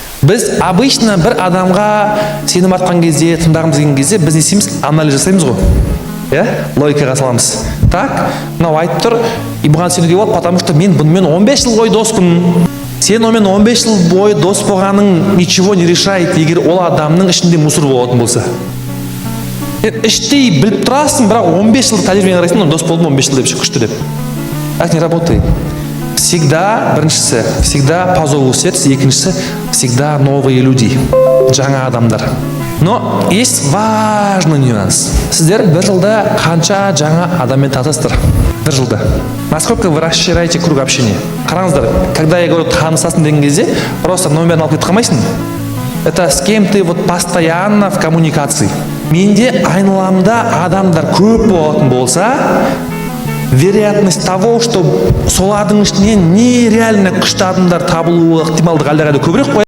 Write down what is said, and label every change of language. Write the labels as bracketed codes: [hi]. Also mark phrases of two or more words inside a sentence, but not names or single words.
[kk] Біз обычно бір адамға сенім артқан кезде, тыңдағымыз келген кезде біз не істейміз? Анализ жасаймыз ғой. Иә? Логикаға саламыз. Так, мынау айтып тұр, и бұған сенуге болады, [ru] потому что [kk] мен бұнымен 15 жыл бойы доспын. Сен онымен 15 жыл бойы дос болғаның [ru] ничего не решает, [kk] егер ол адамның ішінде мусор болатын болса. Іштей біліп тұрасың, бірақ 15 жыл тәжірибемен қарайсың, дос болдым 15 жыл деп күшті деп. [ru] Так не работает. Всегда, біріншісі, всегда по зову сердца, екіншісі, всегда новые люди, [kk] жаңа адамдар. [ru] Но есть важный нюанс. [kk] Сіздер бір жылда қанша жаңа адаммен танысасыздар? Бір жылда. [ru] Насколько вы расширяете круг общения? [kk] Қараңыздар, [ru] когда я говорю [kk] танысасың деген кезде, просто номерін алып кетіп қалмайсың. [ru] Это с кем ты вот постоянно в коммуникации. [kk] Менде айналамда адамдар көп болатын болса, [ru] вероятность того, что [kk] солардың ішінен нереально күшті адамдар табылуы ықтималдығы әлдеқайда көбірек қой.